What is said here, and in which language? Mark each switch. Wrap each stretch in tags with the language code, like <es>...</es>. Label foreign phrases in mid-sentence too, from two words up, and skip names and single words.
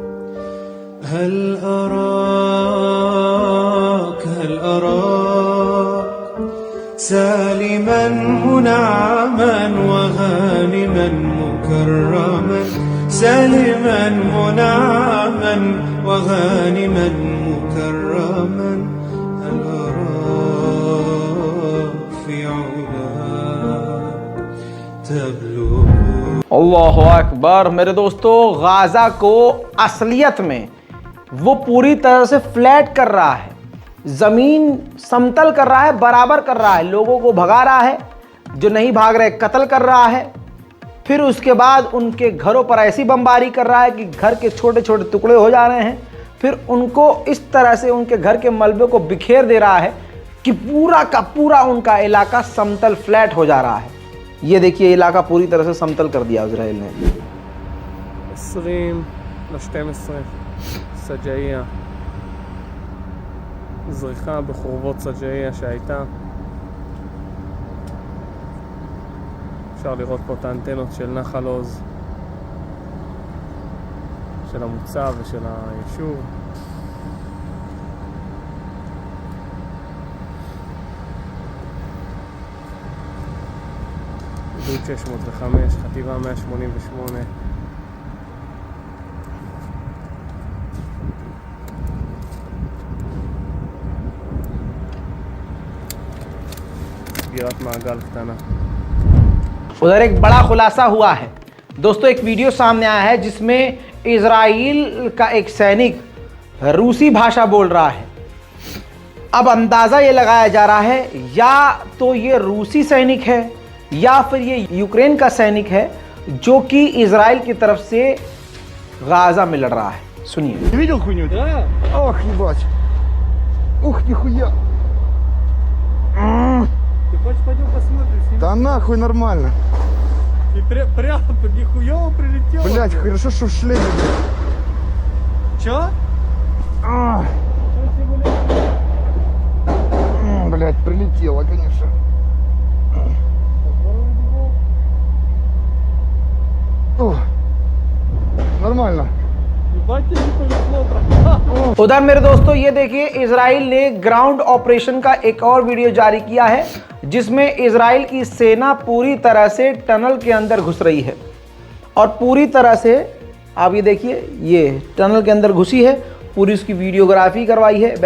<ar>هل أراك سالما منعما وغانما مكرما سالما منعما وغانما مكرما هل أراك في علاك تبلغ. الله أكبر.</ar> <hi>मेरे दोस्तों, गाजा को असलियत में वो पूरी तरह से फ्लैट कर रहा है। जमीन समतल कर रहा है, बराबर कर रहा है, लोगों को भगा रहा है, जो नहीं भाग रहे कत्ल कर रहा है। फिर उसके बाद उनके घरों पर ऐसी बमबारी कर रहा है कि घर के छोटे छोटे टुकड़े हो जा रहे हैं। फिर उनको इस तरह से उनके घर के मलबे को बिखेर दे रहा है कि पूरा का पूरा उनका इलाका समतल फ्लैट हो जा रहा है। ये देखिए, इलाका पूरी तरह से समतल कर दिया इजराइल ने।</hi> <he>20/12 סג'עיה, זריחה בחורבות סג'עיה שהייתה. אפשר לראות פה את האנטנות של נחל עוז, של המוצב ושל היישוב. גדוד 605, חטיבה 188. סגירת מעגל קטנה.</he> <hi>उधर एक बड़ा खुलासा हुआ है दोस्तों। एक वीडियो सामने आया है जिसमें इजराइल का एक सैनिक रूसी भाषा बोल रहा है। अब अंदाज़ा ये लगाया जा रहा है या तो ये रूसी सैनिक है या फिर ये यूक्रेन का सैनिक है जो कि इजराइल की तरफ से गाजा में लड़ रहा है। सुनिए।</hi> <ru>Ты видел хуйню? Да. Ох, ебать. Ух, нихуя. Ты хочешь пойдем посмотрим? Да нахуй нормально. И прямо нихуево прилетело. Блять, хорошо, что в шлеме, блядь. Чё? Блять, прилетело, конечно. О, нормально. Ебать, тебе не повезло, брат.</ru> <hi>उधर मेरे दोस्तों ये देखिए, इजराइल ने</hi> <en>ground operation</en> <hi>का एक और वीडियो जारी किया है जिसमें इजराइल की सेना पूरी तरह से टनल के अंदर घुस रही है और पूरी तरह से आप ये देखिए, ये टनल के अंदर घुसी है, पूरी उसकी वीडियोग्राफी करवाई है।</hi>